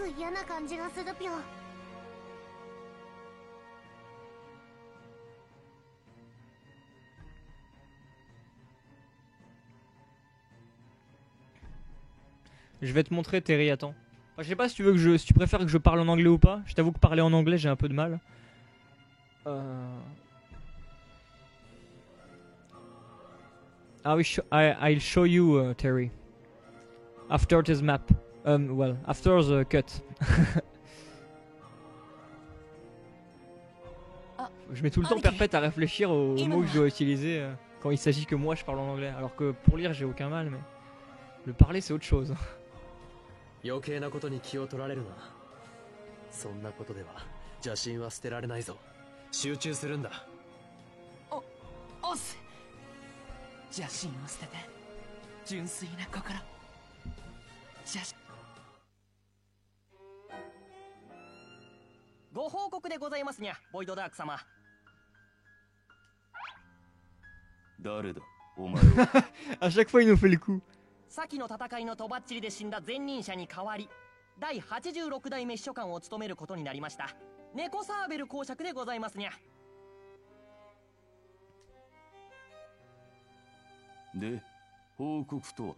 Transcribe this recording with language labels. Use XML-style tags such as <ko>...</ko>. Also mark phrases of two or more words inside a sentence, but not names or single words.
<fr>Je vais te montrer, Terry, attends. Enfin, je sais pas si tu veux que si tu préfères que je parle en anglais ou pas. Je t'avoue que parler en anglais, j'ai un peu de mal. Ah oui,</fr> <en>I'll show you, Terry. After this map. Well, after the cut.</en> <fr>Je mets tout le temps perpète à réfléchir aux mots que je dois utiliser quand il s'agit que moi je parle en anglais. Alors que pour lire, j'ai aucun mal, mais le parler, c'est autre chose.</fr> <ja>余計なことに気を取られるな。そんなことでは邪神は捨てられないぞ。集中するんだ。おっす。邪神を捨てて純粋な心。ご報告でございますにゃ、ボイドダーク様。誰だ、お前は。</ja> <fr>À chaque fois, il nous fait le coup.</fr> <ja>先の戦いのとばっちりで死んだ前任者に代わり、第86代目秘書官を務めることになりました。ネコサーベル公爵でございますにゃ。で、報告とは。</ja>